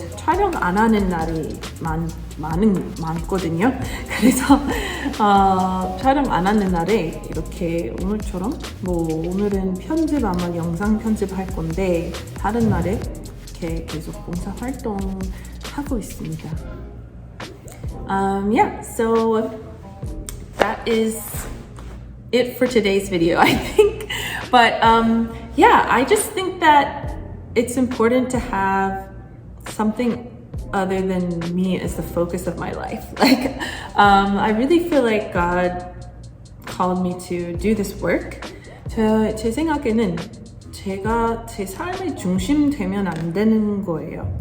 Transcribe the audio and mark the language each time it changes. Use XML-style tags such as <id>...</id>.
<ko>촬영 안 하는 날이 많거든요. 그래서 촬영 안 하는 날에 이렇게 오늘처럼 뭐 오늘은 편집 아마 영상 편집할 건데 다른 날에 이렇게 계속 봉사 활동 하고 있습니다.</ko> <en>Yeah, so that is it for today's video, I think. But yeah, I just think that it's important to have something other than me as the focus of my life. Like, I really feel like God called me to do this work.</en> <ko>제 생각에는 제가 제 삶의 중심 되면 안 되는 거예요.</ko>